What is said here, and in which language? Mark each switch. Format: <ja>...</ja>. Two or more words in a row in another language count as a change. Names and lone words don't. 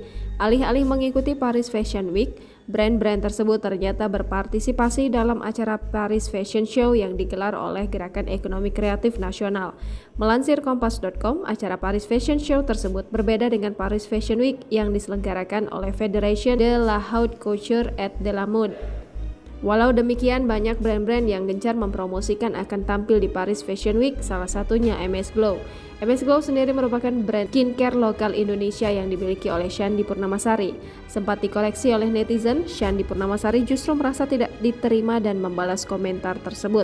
<id>Alih-alih mengikuti Paris Fashion Week, brand-brand tersebut ternyata berpartisipasi dalam acara Paris Fashion Show yang digelar oleh Gerakan Ekonomi Kreatif Nasional. Melansir Kompas.com, acara Paris Fashion Show tersebut berbeda dengan Paris Fashion Week yang diselenggarakan oleh Fédération de la Haute Couture et de la Mode. Walau demikian, banyak brand-brand yang gencar mempromosikan akan tampil di Paris Fashion Week, salah satunya MS Glow. MS Glow sendiri merupakan brand skincare lokal Indonesia yang dimiliki oleh Shandy Purnamasari. Sempat dikoleksi oleh netizen, Shandy Purnamasari justru merasa tidak diterima dan membalas komentar tersebut.</id>